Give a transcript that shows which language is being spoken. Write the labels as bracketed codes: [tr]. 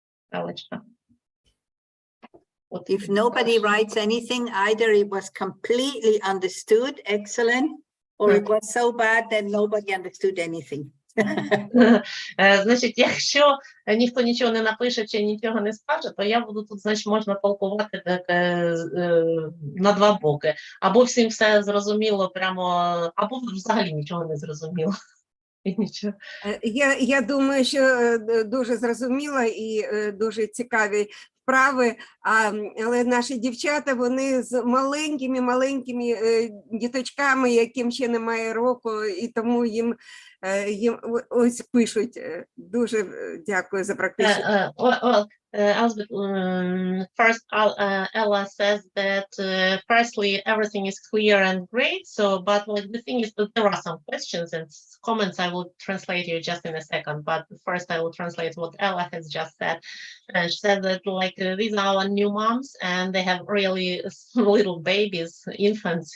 [uk] Алечка. [en] If nobody writes anything, either it was completely understood, excellent, or it was so bad that nobody understood anything. [uk] Значить, якщо ніхто нічого не напише чи нічого не скаже, то я буду тут, значить, можна толкувати так, на два боки. Або всім все зрозуміло прямо, або взагалі нічого не зрозуміло. І нічого. Я думаю, що дуже зрозуміло і дуже цікаві вправи, але наші дівчата, вони з маленькими діточками, яким ще немає року, і тому їм ось пишуть. Дуже дякую за практичну. [en] Elizabeth, first, Ella says that firstly everything is clear and great. So, but like the thing is that there are some questions and comments. I will translate you just in a second. But first, I will translate what Ella has just said. She said that like these are our new moms, and they have really little babies, infants.